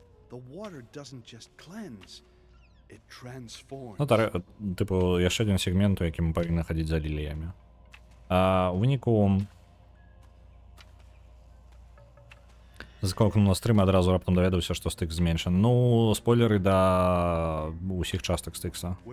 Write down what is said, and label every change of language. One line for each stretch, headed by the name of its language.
English: The water doesn't just cleanse, it transforms.
Belarusian: Ну, типу, яшчэ адзін сегмент, у якім мы павінны хадзіць за ліліямі. А у выніку заскокнуў на стрым, адразу раптам даведаўся, што стыкс зменшаны. Ну, спойлеры да усіх частак стыкса.